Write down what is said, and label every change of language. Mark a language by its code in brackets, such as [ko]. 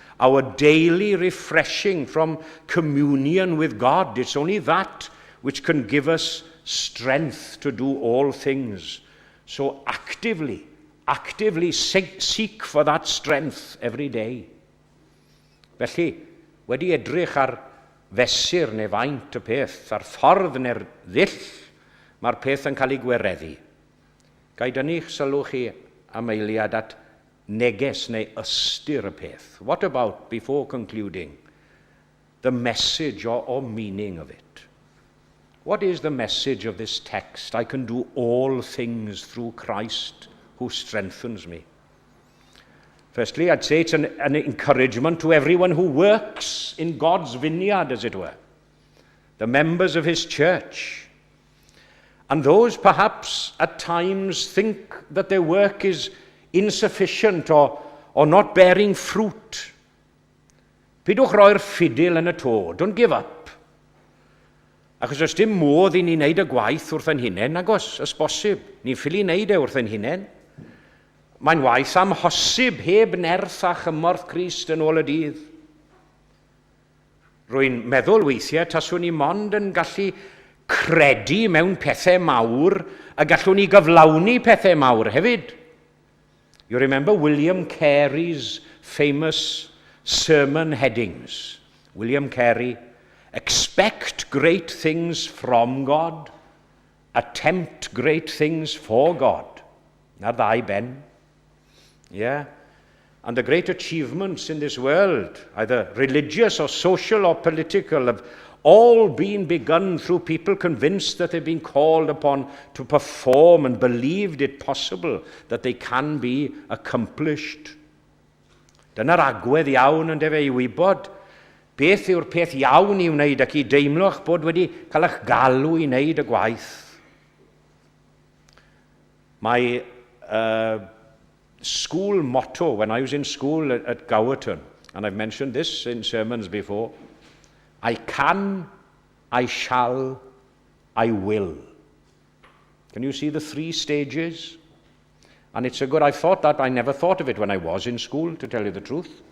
[en] Our daily refreshing from communion with God. It's only that which can give us strength to do all things. So actively seek for that strength every day. [cy] Felly, wedi edrych ar fesur neu faint y peth, ar ffordd neu'r ddill, mae'r peth yn cael ei gwireddu. Gai dynnu'ch sylw chi am eiliad at neges neu ystyr y peth. [en] What about, before concluding, the message or meaning of it? What is the message of this text? I can do all things through Christ who strengthens me. Firstly, I'd say it's an encouragement to everyone who works in God's vineyard, as it were. The members of his church. And those perhaps at times think that their work is insufficient or not bearing fruit. [cy] Pidwch roi'r ffidil yn y to. [en] Don't give up. [cy] Achos os dim modd I ni wneud y gwaith wrth ein hunain, agos, os bosib, ni'n ffili wneud e wrth ein hunain. Mae'n waith amhosib heb nerth a chymorth Crist yn ôl y dydd. Rwy'n meddwl weithiau taswn ni mond yn gallu credu mewn pethau mawr a gallwn ni gyflawni pethau mawr hefyd. [en] You remember William Carey's famous sermon headings. William Carey, expect great things from God, attempt great things for God. [cy] Na'r ddau ben. [en] Yeah. And the great achievements in this world, either religious or social or political, have all been begun through people convinced that they've been called upon to perform and believed it possible that they can be accomplished. [cy] Dyna'r agwedd iawn yn defe I wybod beth yw'r peth iawn I wneud ac I deimlo'ch bod wedi cael eich galw I wneud y gwaith. [en] My school motto when I was in school at Gowerton, and I've mentioned this in sermons before, I can, I shall, I will. Can you see the three stages? And it's a good, I never thought of it when I was in school, to tell you the truth.